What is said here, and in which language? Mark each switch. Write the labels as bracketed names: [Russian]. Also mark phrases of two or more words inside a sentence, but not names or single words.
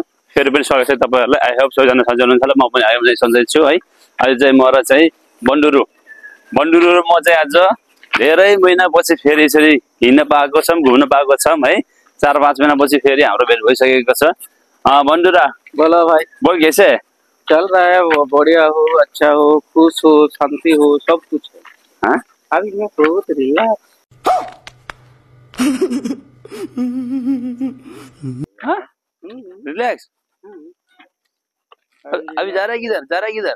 [Nepali] फेरि पनि स्वागत छ तपाईहरुलाई। [English] I hope [Nepali] सबैजना सन्चै हुनुहुन्छ होला। म पनि आइम सन्चै छु है। आज चाहिँ म र चाहिँ बन्डुरु र म चाहिँ आज धेरै महिनापछि फेरि यसरी हिँड्न पाएको छौं, घुम्न पाएको छौं है। 4-5 महिनापछि फेरि हाम्रो भेट भइसकेको छ। बन्डुरा [Hindi] बोलो भाई। बोल कैसे चल रहा है? वो बढ़िया हो, अच्छा हो, खुश हो, शांति हो, सब कुछ है। हाँ? अभी मैं बहुत रिलैक्स। हाँ? रिलैक्स? अभी जा रहा है किधर?